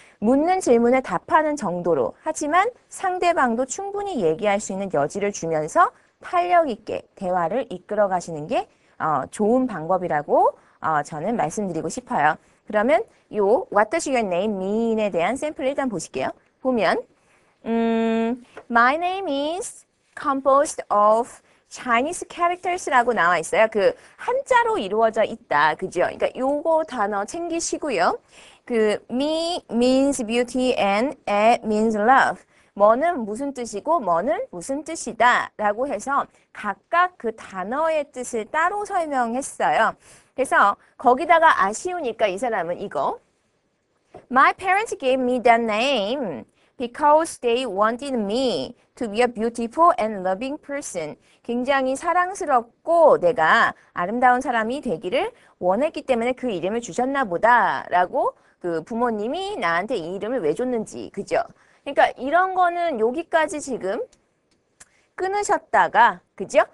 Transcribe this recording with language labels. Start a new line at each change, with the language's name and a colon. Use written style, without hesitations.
Korean: 묻는 질문에 답하는 정도로 하지만 상대방도 충분히 얘기할 수 있는 여지를 주면서 탄력 있게 대화를 이끌어 가시는 게 좋은 방법이라고 저는 말씀드리고 싶어요. 그러면 요
English: What does your name mean
Korean: 에 대한 샘플 일단 보실게요.
English: 보면 My name is composed of Chinese characters라고
Korean: 나와 있어요. 그 한자로 이루어져 있다. 그죠? 그러니까 요거 단어 챙기시고요.
English: 그 me means beauty and a means love.
Korean: 뭐는 무슨 뜻이고 뭐는 무슨 뜻이다 라고 해서 각각 그 단어의 뜻을 따로 설명했어요. 그래서 거기다가 아쉬우니까 이 사람은 이거
English: My parents gave me that name because they wanted me to be a beautiful and loving person.
Korean: 굉장히 사랑스럽고 내가 아름다운 사람이 되기를 원했기 때문에 그 이름을 주셨나 보다라고 그 부모님이 나한테 이 이름을 왜 줬는지, 그죠? 그러니까 이런 거는 여기까지 지금 끊으셨다가, 그죠?